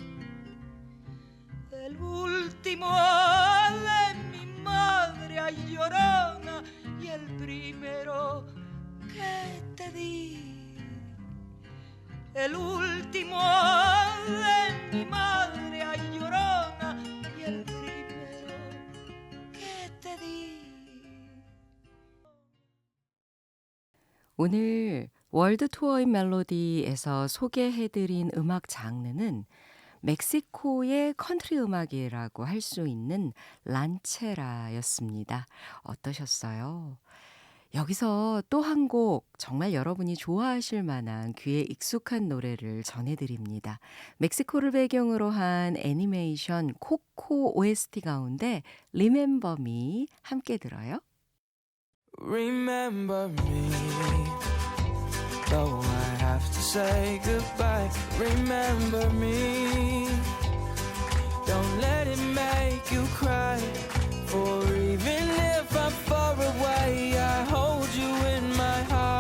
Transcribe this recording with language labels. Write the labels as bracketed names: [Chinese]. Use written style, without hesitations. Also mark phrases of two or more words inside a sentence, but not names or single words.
[Spanish] El último de mi madre, ay, llorona, y el primero que te di. El último de mi madre, ay, llorona, y el primero que te di. [Korean] 오늘 월드 투어인 멜로디에서 소개해드린 음악 장르는 멕시코의 컨트리 음악이라고 할 수 있는 란체라였습니다. 어떠셨어요? 여기서 또 한 곡 정말 여러분이 좋아하실 만한 귀에 익숙한 노래를 전해드립니다. 멕시코를 배경으로 한 애니메이션 코코 OST 가운데 Remember Me 함께 들어요. [English] Remember me, though I have to say goodbye. Remember me, don't let it make you cry. For even if I'm far away, I hold you in my heart.